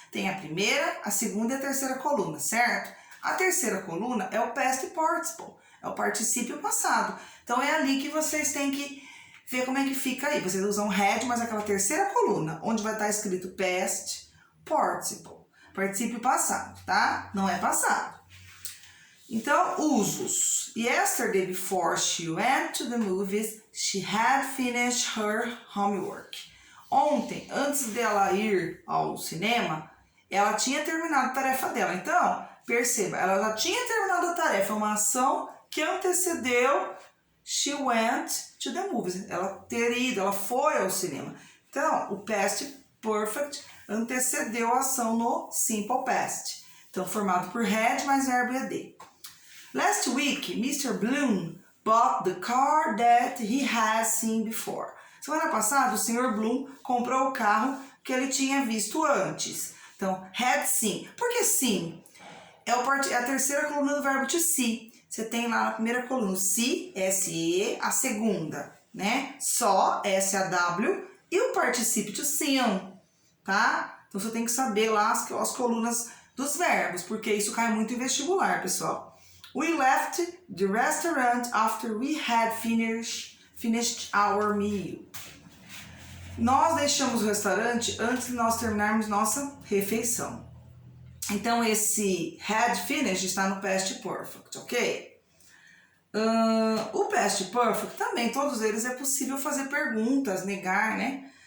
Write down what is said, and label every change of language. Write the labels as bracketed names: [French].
[Portuguese] Tem a primeira, a segunda e a terceira coluna, certo? A terceira coluna é o past participle, é o particípio passado. Então, é ali que vocês têm que ver como é que fica aí. Vocês usam had, mas aquela terceira coluna, onde vai estar escrito past participle, particípio passado, tá? Não é passado. Então, usos. [English] Yesterday, before she went to the movies, she had finished her homework. [Portuguese] Ontem, antes dela ir ao cinema, ela tinha terminado a tarefa dela. Então, perceba, ela já tinha terminado a tarefa, uma ação que antecedeu she went to the movies. Ela ter ido, ela foi ao cinema. Então, o past perfect antecedeu a ação no simple past. Então, formado por had mais verbo ed. [English] Last week, Mr. Bloom bought the car that he has seen before. [Portuguese] Semana passada, o Sr. Bloom comprou o carro que ele tinha visto antes. Então, had seen. Por que seen? É a terceira coluna do verbo to see. Você tem lá na primeira coluna o see, S-E, a segunda, né? Saw, S-A-W, e o particípio to seen, tá? Então, você tem que saber lá as colunas dos verbos, porque isso cai muito em vestibular, pessoal. [English] We left the restaurant after we had finished our meal. [Portuguese] Nós deixamos o restaurante antes de nós terminarmos nossa refeição. Então, esse had finished está no past perfect, ok? O past perfect também, todos eles é possível fazer perguntas, negar, né?